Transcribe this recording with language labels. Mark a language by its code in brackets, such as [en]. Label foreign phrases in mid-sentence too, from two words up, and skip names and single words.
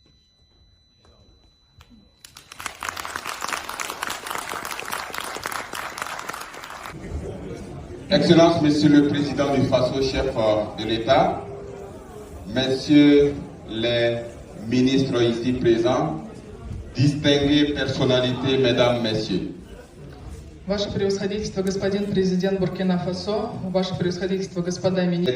[fr] Excellence, Monsieur le Président du Faso, chef de l'État, Messieurs les ministres ici présents, distinguées personnalités, Mesdames, Messieurs. [ru] Ваше превосходительство, господин президент Буркина Фасо, Ваше превосходительство, господа министры.